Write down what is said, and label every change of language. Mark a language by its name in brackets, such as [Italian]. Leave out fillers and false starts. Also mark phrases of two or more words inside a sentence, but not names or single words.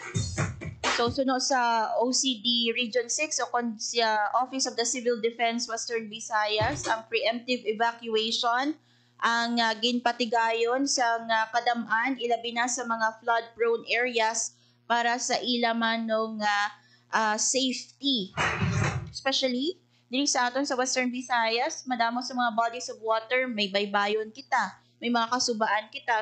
[Hiligaynon] So sunod sa OCD Region 6 o kon sa Office of the Civil Defense Western Visayas, ang preemptive evacuation ang ginpatigayon sa kadam-an ilabi na sa mga [English] flood-prone areas [Hiligaynon] para sa ilamanong safety. Especially diri sa aton sa Western Visayas, madamo sa mga [English] bodies of water, [Hiligaynon] may baybayon kita, may mga kasubaan kita.